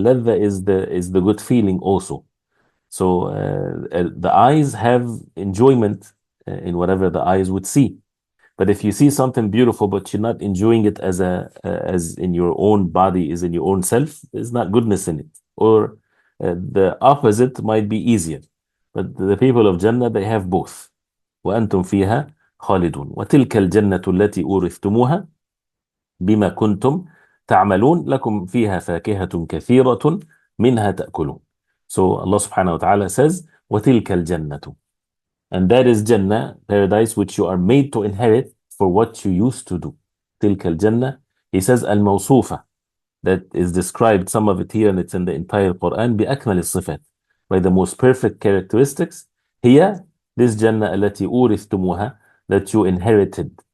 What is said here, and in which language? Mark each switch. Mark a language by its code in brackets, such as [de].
[en] Al-ladha is the good feeling also. So the eyes have enjoyment in whatever the eyes would see. But if you see something beautiful, but you're not enjoying it as in your own body, is in your own self, there's not goodness in it. Or the opposite might be easier. But the people of Jannah, they have both. [ar] وأنتم فيها خالدون وتلك الجنة التي أورثتموها بما كنتم تعملون لكم فيها فاكهة كثيرة منها تأكلون. [en] So Allah subhanahu wa ta'ala says, [ar] وَتِلْكَ الْجَنَّةُ, [en] and that is Jannah, paradise, which you are made to inherit for what you used to do. [ar] تِلْكَ الْجَنَّة, [en] he says, al-mawsufa, that is described, some of it here, and it's in the entire Quran, [ar] بأكمل الصفات, [en] by the most perfect characteristics. Here, this Jannah [ar] التي أورثتموها, [en] that you inherited.